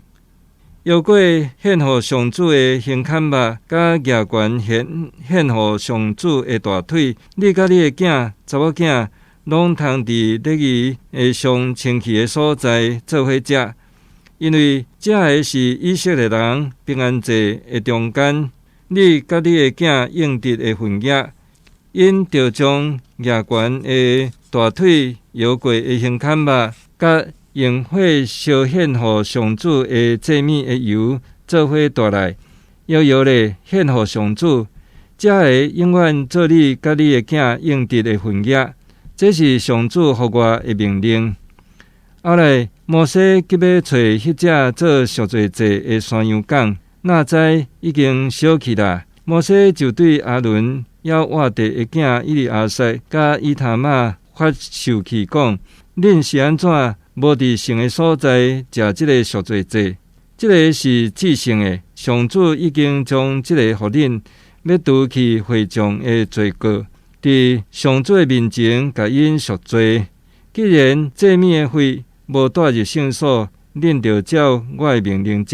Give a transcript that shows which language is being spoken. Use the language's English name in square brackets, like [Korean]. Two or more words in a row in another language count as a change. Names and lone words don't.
[Min Nan Chinese] 又過獻予上主的胸坎肉，甲牙關獻予上主的大腿，你甲你的囝、查某囝，攏通佇禮儀的上清氣的所在做伙食。因為這個是以色列人平安節的中間，你甲你的囝應得的份額，因着將牙關的大腿搖過的胸坎肉，甲用火燒獻予上主的祭物的油做伙帶來，搖搖咧獻予上主，這個永遠做你甲你的囝應得的份額，這是上主予我的命令。後來，摩西急要找迄隻做贖罪祭的山羊犅，那知已經燒去啦。摩西就對亞倫要活地的囝以利亞撒甲以他瑪發受氣講： 恁是安怎無佇聖的所在食這個贖罪祭？這個是至聖的，上主已經將這個予恁，要除去會眾的罪過，佇上主的面前甲因贖罪。既然祭物的火無帶入聖所，恁就照我的命令食。